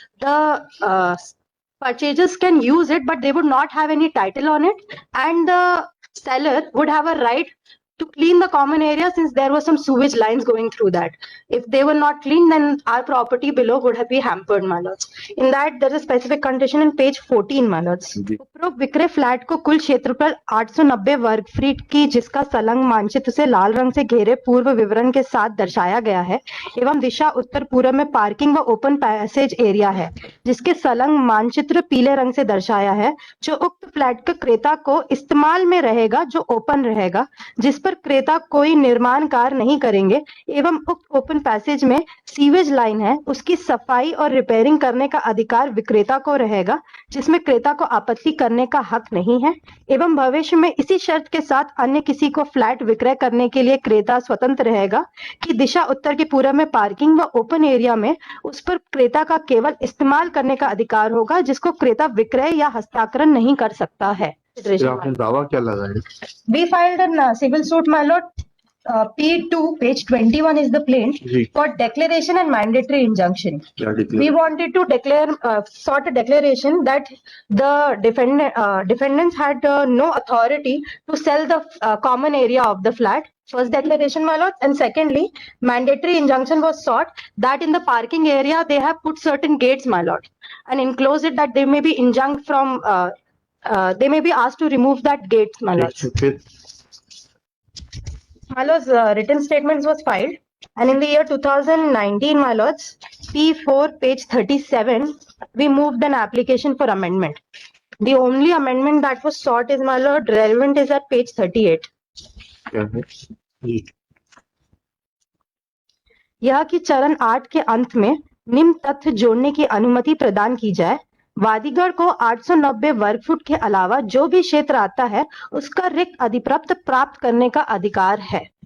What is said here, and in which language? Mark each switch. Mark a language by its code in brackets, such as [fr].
[en] The purchasers can use it, but they would not have any title on it, and the seller would have a right to clean the common area since there were some sewage lines going through that. If they were not clean, then our property below would have been hampered, my lords. In that, there is a specific condition in page 14, my lords. [hi] उपरोक्त विक्रय flat को कुल क्षेत्रफल 890 वर्ग feet की, जिसका सलंग मानचित्र से लाल रंग से घेरे पूर्व विवरण के साथ दर्शाया गया है, एवं दिशा उत्तर पूर्व में पार्किंग व ओपन पैसेज एरिया है, जिसके सलंग मानचित्र पीले रंग से दर्शाया है, जो उक्त फ्लैट के क्रेता को इस्तेमाल में रहेगा, जो ओपन रहेगा, जिस पर क्रेता कोई निर्माण कार्य नहीं करेंगे, एवं उक्त ओपन पैसेज में सीवेज लाइन है, उसकी सफाई और रिपेयरिंग करने का अधिकार विक्रेता को रहेगा, जिसमें क्रेता को आपत्ति करने का हक नहीं है, एवं भविष्य में इसी शर्त के साथ अन्य किसी को फ्लैट विक्रय करने के लिए क्रेता स्वतंत्र रहेगा कि दिशा उत्तर के पूर्व में पार्किंग व ओपन एरिया में उस पर क्रेता का केवल इस्तेमाल करने का अधिकार होगा, जिसको क्रेता विक्रय या हस्तांतरण नहीं कर सकता है। आपने दावा क्या लगाया? [en] We filed a civil suit, my lord. P2, page 21 is the plaint for declaration and mandatory injunction. We wanted to declare, sort a declaration that the defendants had no authority to sell the common area of the flat. First declaration, my lord. And secondly, mandatory injunction was sought that in the parking area they have put certain gates, my lord, and enclose it that they may be injunct from. They may be asked to remove that gate, my lord. My lords, written statements was filed, and in the year 2019, my lords, P4, page 37, we moved an application for amendment. The only amendment that was sought is, my lord, relevant is at page 38. [hi] यह कि चरण 8 के अंत में निम्न तथ्य जोड़ने की अनुमति प्रदान की जाए। वादीगढ़ को 890 वर्ग फुट के अलावा जो भी क्षेत्र आता है उसका रिक्त अधिप्रप्त प्राप्त करने का अधिकार है।